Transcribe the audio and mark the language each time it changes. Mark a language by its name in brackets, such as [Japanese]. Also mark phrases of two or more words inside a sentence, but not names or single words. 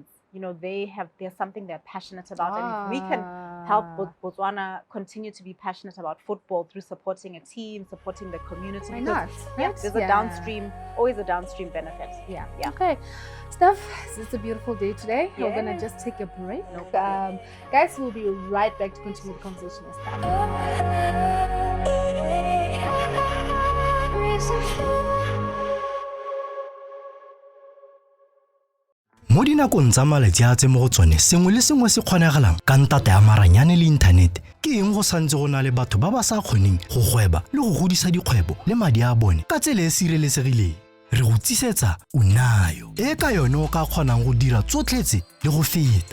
[English] There's something they're passionate about, and if we can help Botswana continue to be passionate about football through supporting a team, supporting the community. Why not? There's always a downstream benefit. Yeah. Okay. Steph, it's a beautiful day today. Yeah. We're gonna just take a break. No problem. Guys, we'll be right back to continue the conversation with [Tswana] Mo dinakong tsa malatsi a tse mo go tsone sengwe le sengwe se kgonagalang ka ntata ya maranyane le inthanete ke eng go santse go na le batho ba ba sa kgoneng go gweba le go godisa dikgwebo le madi a bone ka tsela e sireletsegileng re go tsisetsa Unayo e ka yone o ka kgonang go dira tsotletse le go feta.